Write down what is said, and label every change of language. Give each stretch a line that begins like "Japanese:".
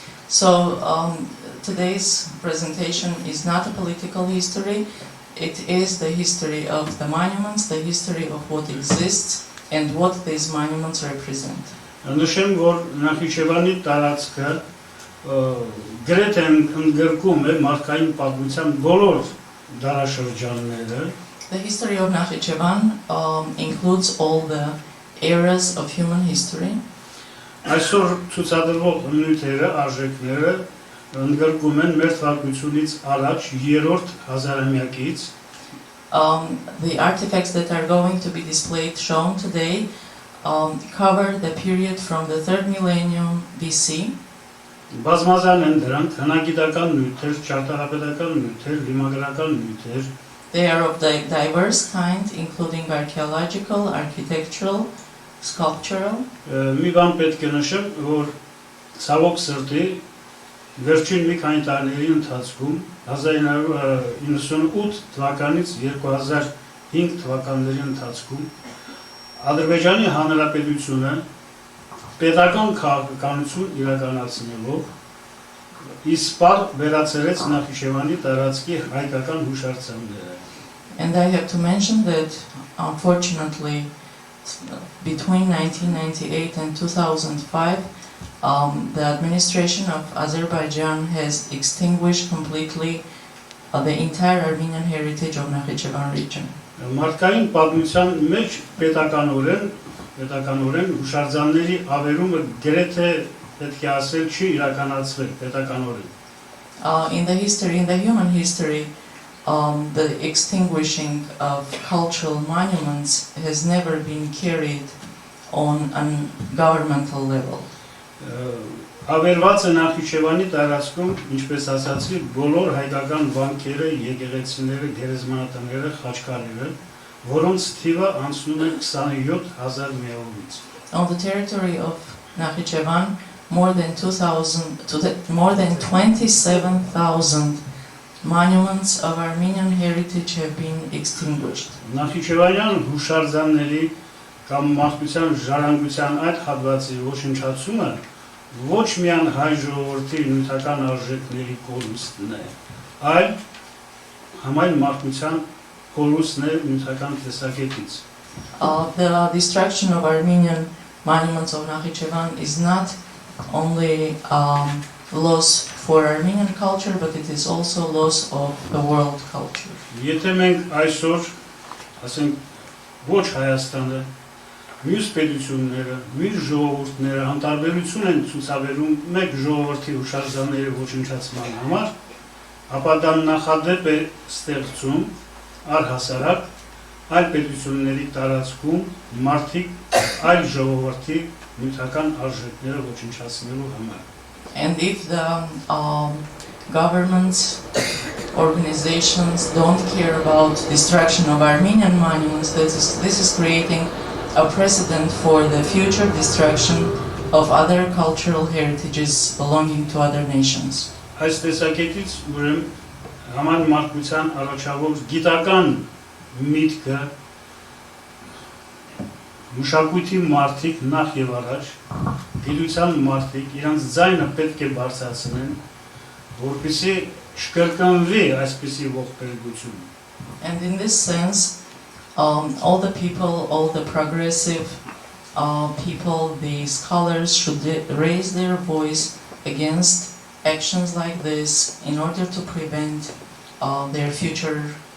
English: So today's presentation is not a political history, it is the history of the monuments, the history of what exists and what these monuments represent.
Armenian: Նշեմ, որ Նախիջևանի տարածքը գրեթե ընդգրկում է մարդկային պատմության բոլոր դարաշրջանները։
English: The history of Nakhichevan includes all the eras of human history.
Armenian: Այսօր ցուցադրվող նյութերը, արժեքները ընդգրկում են մեր թվականությունից առաջ երրորդ հազարամյակից։
English: The artifacts that are going to be displayed, shown today, cover the period from the 3rd millennium BC.
Armenian: Բազմազան են դրանք հնագիտական նյութեր, ճարտարապետական նյութեր, լիմագրական նյութեր։
English: They are of diverse kind, including archaeological, architectural, sculptural.
Armenian: Մի բան պետք է նշեմ, որ ցավոք սրտի վերջին մի քանի տարիների ընթացքում 1998 թվականից 2005 թվականների ընթացքում Ադրբեջանի Հանրապետությունը պետական քաղաքականություն իրականացնելով իսպար վերացրեց Նախիջևանի տարածքի հայկական հուշարձանները։
English: And I have to mention that, unfortunately, between 1998 and 2005, the administration of Azerbaijan has extinguished completely the entire Armenian heritage of Nakhichevan region.
Armenian: Մարդկային պատմության մեջ պետականորեն հուշարձանների ավերումը գրեթե պետք է ասել չի իրականացվել պետականորեն։
English: In the history, in the human history, the extinguishing of cultural monuments has never been carried on a governmental level.
Armenian: Ավերված է Նախիջևանի տարածքում, ինչպես ասացի, բոլոր հայկական վանքերը, եկեղեցիները, գերեզմանատները, խաչքարերը, որոնց թիվը անցնում է 27000 միավորից։
English: On the territory of Nakhichevan, more than 27,000 monuments of Armenian heritage have been extinguished.
Armenian: Նախիջևանյան հուշարձանների կամ մարդկության ժառանգության այդ հատվածի ոչնչացումը ոչ միայն հայ ժողովրդի նյութական արժեքների կորուստն է, այլ համայն մարդկության կորուստն է նյութական տեսակետից։
English: The destruction of Armenian monuments of Nakhichevan is not only loss for Armenian culture, but it is also loss of the world culture.
Armenian: Եթե մենք այսօր, ասենք, ոչ Հայաստանը, մյուս պետությունները, մյուս ժողովուրդները անտարբերություն են ցուցաբերում մեկ ժողովրդի հուշարձանների ոչնչացման համար, ապա դա նախադեպ է ստեղծում առհասարակ այլ պետությունների տարածքում մարդիկ այլ ժողովրդի նյութական արժեքները ոչնչացնելու համար։
English: And if the governments, organizations don't care about destruction of Armenian monuments, this is creating a precedent for the future destruction of other cultural heritages belonging to other nations.
Armenian: Այս տեսակետից ուրեմն համայն մարդկության առաջավոր գիտական միտքը մշակույթի մարդիկ նախ եւ առաջ գիտության մարդիկ իրանց ձայնը պետք է բարձրացնեն, որպեսզի չկրկնվի այսպիսի ողբերգություն։
English: And in this sense, all the people, all the progressive people, the scholars should raise their voice against actions like this in order to prevent their future